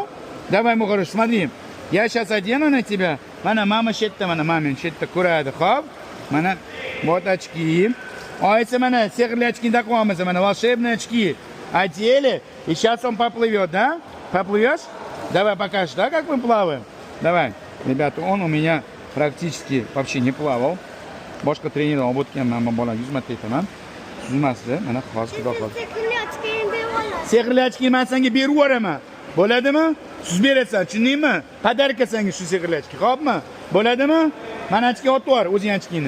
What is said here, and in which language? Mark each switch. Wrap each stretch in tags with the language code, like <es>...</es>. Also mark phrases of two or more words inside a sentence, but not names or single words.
<ru>Давай, мой хороший, смотри, я сейчас одену на тебя, мама щетта, мамин щетта курады, хоп, вот очки. А эти сехерли очки такого, волшебные очки одели, и сейчас он поплывет, да? Поплывешь? Давай покажешь, да, как мы плаваем? Давай, ребята, он у меня практически вообще не плавал.</ru> <uz>Boshqa trener olib o'tganman, men bola yuzmatayman. Suzmasdi, mana hozir xudo xohlasa. Sehrli ochki men senga berib yuboraman. Bo'ladimi? Suz berasan, tushundingmi? Podarka senga shu sehrli ochki, xo'pmi? Bo'ladimi? Mana ochki otib yubor, o'zing ochkini.</uz>